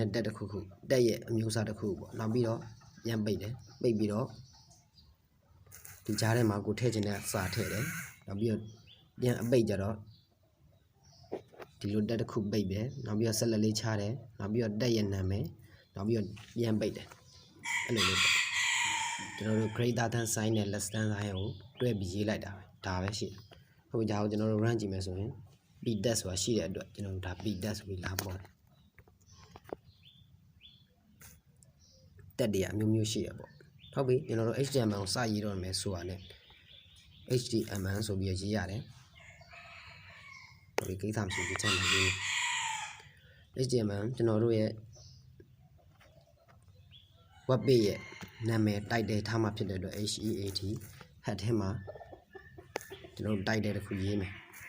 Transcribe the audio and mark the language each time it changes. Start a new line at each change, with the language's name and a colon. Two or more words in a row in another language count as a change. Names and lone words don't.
Burmese: tag တစ်ခုtag ရဲ့အမျိုးအစားတစ်ခုပေါ့နောက်ပြီးတော့ပြန်ပိတ်တယ်ပိတ်ပြီးတော့ဒီကြားထဲမှာကိုထည့်ချင်တဲ့စာထည့်တယ်နောက်ပြီးတော့ပြန်အပိတ်ကြတော့ဒီလို tag တစ်ခုပိတ်တယ်နောက်ပြီးတော့ဆက်လက်လေးချတယ်နောက်ပြီးတော့ tag ရဲ့နာမည်နောက်ပြီးတော့ပြန်ပိတ်တယ်အဲ့လိုလေးကျွန်တော်တို့
English: greater than sign
Burmese: နဲ့
English: less than sign
Burmese: ကိုတွဲပြီးရေးလိုက်တာပဲဒါပဲရှိတယ်ဟုတ်ပြီဒါကိုကျွန်တော်တို့ run ကြည့်မယ်ဆိုရင် p-tag ဆိုတာရှိတဲ့အတွက်ကျွန်တော်တို့ဒါ p-tag ဆိုပြီးလာပေါ်တယ် တက်တွေအမျိုးမျိုးရှိရပေါ့ဟုတ်ပြီကျွန်တော်တို့ HTML ကိုစရေးတော့မယ်ဆိုတာနဲ့ HTML ဆိုပြီးရေးရတယ်ဟုတ်ပြီကိစ္စမရှိဘူးချက်မှရေး HTML ကျွန်တော်တို့ရဲ့
English: web page
Burmese: ရဲ့နာမည် title ထားမှဖြစ်တဲ့အတွက်
English: HEAT head
Burmese: ထဲမှာကျွန်တော်တို့ title တစ်ခုရေးမယ်